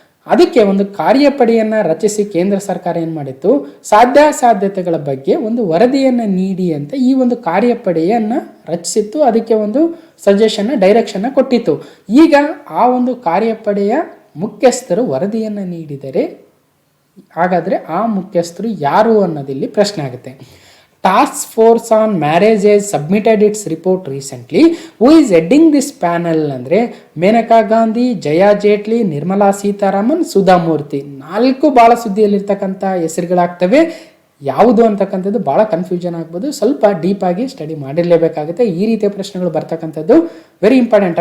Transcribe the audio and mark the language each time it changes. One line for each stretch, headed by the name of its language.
Kannada: ಅದಕ್ಕೆ ಒಂದು ಕಾರ್ಯಪಡೆಯನ್ನು ರಚಿಸಿ ಕೇಂದ್ರ ಸರ್ಕಾರ ಏನು ಮಾಡಿತ್ತು, ಸಾಧ್ಯಾಸಾಧ್ಯತೆಗಳ ಬಗ್ಗೆ ಒಂದು ವರದಿಯನ್ನು ನೀಡಿ ಅಂತ ಈ ಒಂದು ಕಾರ್ಯಪಡೆಯನ್ನು ರಚಿಸಿತ್ತು. ಅದಕ್ಕೆ ಒಂದು ಸಜೆಷನ್ನ, ಡೈರೆಕ್ಷನ್ನ ಕೊಟ್ಟಿತ್ತು. ಈಗ ಆ ಒಂದು ಕಾರ್ಯಪಡೆಯ ಮುಖ್ಯಸ್ಥರು ವರದಿಯನ್ನು ನೀಡಿದರೆ, ಹಾಗಾದರೆ ಆ ಮುಖ್ಯಸ್ಥರು ಯಾರು ಅನ್ನೋದಿಲ್ಲಿ ಪ್ರಶ್ನೆ ಆಗುತ್ತೆ.
English: Task force on marriage has submitted its report recently. Who is heading this panel ಅಂದರೆ ಮೇನಕಾ ಗಾಂಧಿ, ಜಯಾ ಜೇಟ್ಲಿ, ನಿರ್ಮಲಾ ಸೀತಾರಾಮನ್, ಸುಧಾಮೂರ್ತಿ.
Kannada: 4 ಭಾಳ ಸುದ್ದಿಯಲ್ಲಿರ್ತಕ್ಕಂಥ ಹೆಸರುಗಳಾಗ್ತವೆ. ಯಾವುದು ಅಂತಕ್ಕಂಥದ್ದು ಭಾಳ ಕನ್ಫ್ಯೂಷನ್ ಆಗ್ಬೋದು. ಸ್ವಲ್ಪ ಡೀಪಾಗಿ ಸ್ಟಡಿ ಮಾಡಿರಲೇಬೇಕಾಗುತ್ತೆ. ಈ ರೀತಿಯ ಪ್ರಶ್ನೆಗಳು ಬರ್ತಕ್ಕಂಥದ್ದು ವೆರಿ ಇಂಪಾರ್ಟೆಂಟ್.